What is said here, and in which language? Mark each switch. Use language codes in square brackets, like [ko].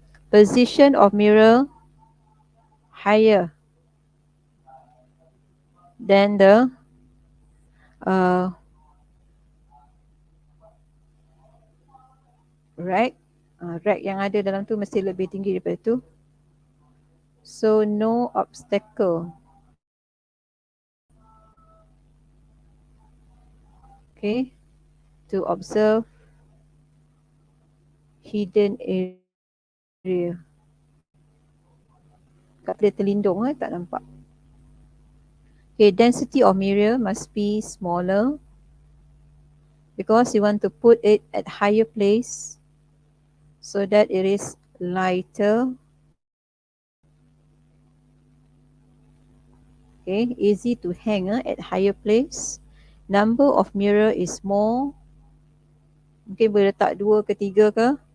[en] Position of mirror higher than the rack. [ms] Rack yang ada dalam tu mesti lebih tinggi daripada tu. [en] So no obstacle. Okay, to observe hidden area. [ms] Kat dia terlindung tak nampak. [en] Okay, density of mirror must be smaller because you want to put it at higher place so that it is lighter. Okay, easy to hang at higher place. Number of mirror is more. [ms] Mungkin boleh letak 2 ke 3 ke.